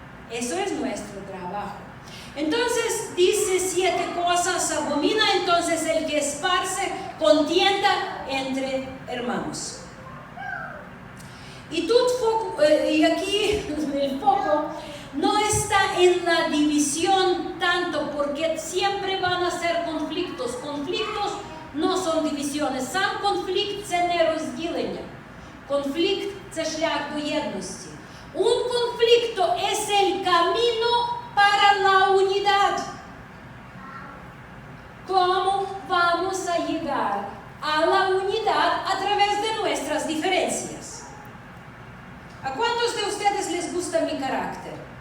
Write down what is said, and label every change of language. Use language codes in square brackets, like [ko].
[es] Eso es nuestro trabajo. Entonces dice 7 cosas abomina, entonces el que esparce contienda entre hermanos. Y aquí el foco no está en la división tanto, porque siempre van a ser conflictos. Conflictos no son divisiones. [uk] Сам конфлікт – це не розділення. Конфлікт – це шлях до єдності. [es] Un conflicto es el camino para la unidad. ¿Cómo vamos a llegar a la unidad a través de nuestras diferencias? ¿A cuántos de ustedes les gusta mi carácter?